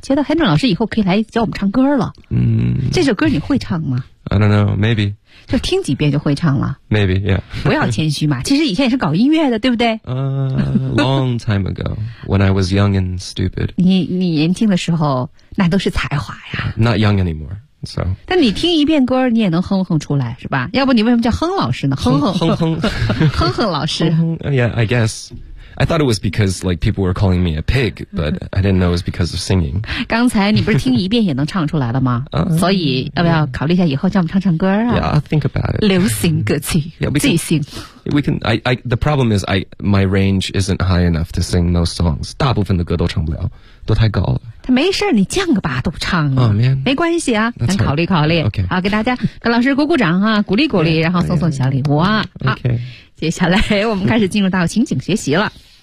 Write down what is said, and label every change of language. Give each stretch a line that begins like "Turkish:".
Chinese: 觉得韩正老师以后可以来教我们唱歌了。嗯，这首歌你会唱吗
English: ？I don't know, maybe.
Chinese: 就听几遍就会唱了。
English: Maybe, yeah.
Chinese: 不要谦虚嘛，其实以前也是搞音乐的，对不对？
English: Long time ago, when I was young and stupid.
Chinese: 你年轻的时候，那都是才华呀。
English: Not young anymore. So.
Chinese: 但你听一遍歌，你也能哼哼出来，是吧？要不你为什么叫哼老师呢？哼哼哼哼哼哼老师。
English: Yeah, I guess. I thought it was because like people were calling me a pig, but I didn't know it was because of singing.
Chinese: 刚才你不是听一遍也能唱出来了吗？所以要不要考虑一下以后叫我们唱唱歌啊
English: ？Yeah, I'll think about it.
Chinese: 流行歌曲，即兴。
English: We can. I. The problem is, my range isn't high enough to sing those songs.
Chinese: 大部分的歌都唱不了，都太高了。他没事，你降个八度唱啊。
English: Oh man,
Chinese: 没关系啊，咱考虑考虑。
English: Okay.
Chinese: 好，给大家跟老师鼓鼓掌啊，鼓励鼓励， yeah, 然后送送小礼物啊。
English: Okay.
Chinese: 好，接下来我们开始进入到情景学习了。